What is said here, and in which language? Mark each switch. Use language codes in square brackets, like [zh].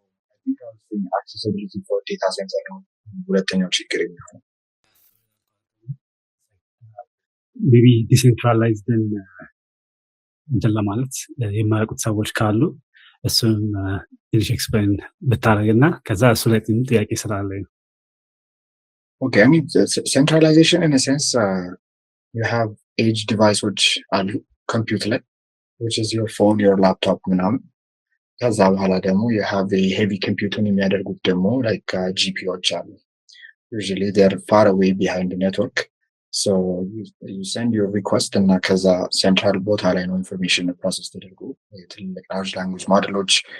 [en] I think I was saying accessibility for data center [am] ነው ሁለተኛው ችግር የሚሆነው maybe decentralized እንትን ለማለት የማያውቁት ሰዎች ካሉ እሱን ትንሽ ኤክስፕሌን ብታደርግና ከዛ እሱ ላይ ጥያቄ ስላለኝ ነው። [en] Okay, I mean centralization in a sense you have edge devices አሉ computer ላይ which is your phone your laptop [am] ምናምን ከዛ በኋላ ደግሞ [en] you have a heavy computing [am] የሚያደርጉት ደግሞ [en] like GPUዎች አሉ usually they're far away behind the network so you send your request እና ከዛ central [am] ቦታ ላይ ነው [en] information process [am] ተደርጎ ትልልቅ [en] large language modelዎች